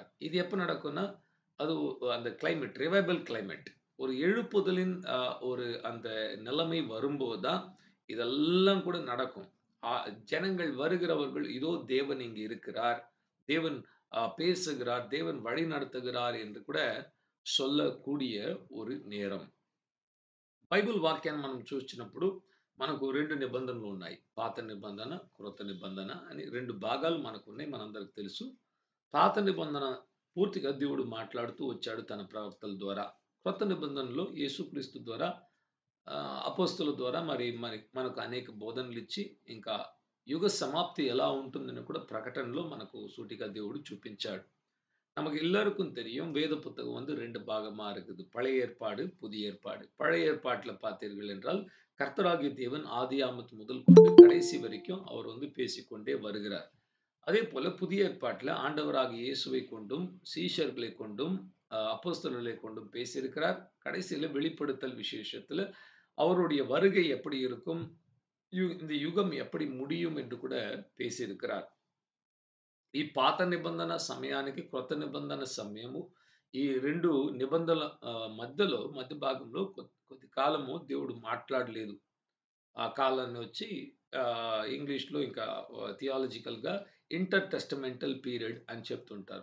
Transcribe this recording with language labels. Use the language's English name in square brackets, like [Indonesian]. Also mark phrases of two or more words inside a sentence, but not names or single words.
[Tamil] இது எப்ப நடக்கும்னா, அது அந்த கிளைமேட், [English] revival climate, [Tamil] ஒரு எழுப்புதலின் ஒரு அந்த நிலைமை வரும்போது தான் இதெல்லாம் கூட நடக்கும். ஜனங்கள் வருகிறவர்கள் இதோ தேவன் இங்கு இருக்கிறார், தேவன் பேசுகிறார், தேவன் வழி நடத்துகிறார் என்று கூட சொல்லக்கூடிய ஒரு నేరం. [Telugu] బైబిల్ వాక్యాన్ని మనం చూసినప్పుడు మనకు రెండు నిబంధనలు ఉన్నాయి. పాత నిబంధన, క్రొత్త నిబంధన అని రెండు భాగాలు మనకు ఉన్నాయి. మనందరికి తెలుసు. పాత నిబంధన పూర్తిగా దేవుడు మాట్లాడుతూ వచ్చాడు తన ప్రవక్తల ద్వారా. క్రొత్త నిబంధనలో యేసుక్రీస్తు ద్వారా, అపోస్తలుల ద్వారా మరి మనకు అనేక బోధనలు ఇచ్చి ఇంకా యుగ సమాప్తి ఎలా ఉంటుందని కూడా ప్రకటనలో మనకు సూటిగా దేవుడు చూపించాడు. [Tamil] நமக்கு எல்லாருக்கும் தெரியும், வேத புத்தகம் வந்து ரெண்டு பாகமா இருக்குது. பழைய ஏற்பாடு, புதிய ஏற்பாடு. பழைய ஏற்பாட்டுல பார்த்தீர்கள் என்றால் கர்த்தராகிய தேவன் ஆதியாமத்து முதல் கொண்டு கடைசி வரைக்கும் அவர் வந்து பேசிக்கொண்டே வருகிறார். அதே போல புதிய ஏற்பாட்டில் ஆண்டவராகிய இயேசுவை கொண்டும் சீஷர்களை கொண்டும் அப்போஸ்தலர்களை கொண்டும் பேசியிருக்கிறார். கடைசியில வெளிப்படுத்தல் விசேஷத்துல அவருடைய வருகை எப்படி இருக்கும், இந்த யுகம் எப்படி முடியும் என்று கூட பேசியிருக்கிறார். [Telugu] ఈ పాత నిబంధన సమయానికి క్రొత్త నిబంధన సమయము, ఈ రెండు నిబంధనల మధ్య భాగంలో కొద్ది కాలము దేవుడు మాట్లాడలేదు. ఆ కాలాన్ని వచ్చి ఇంగ్లీష్లో ఇంకా థియాలజికల్గా [English] inter testamental period [Telugu] అని చెప్తుంటారు.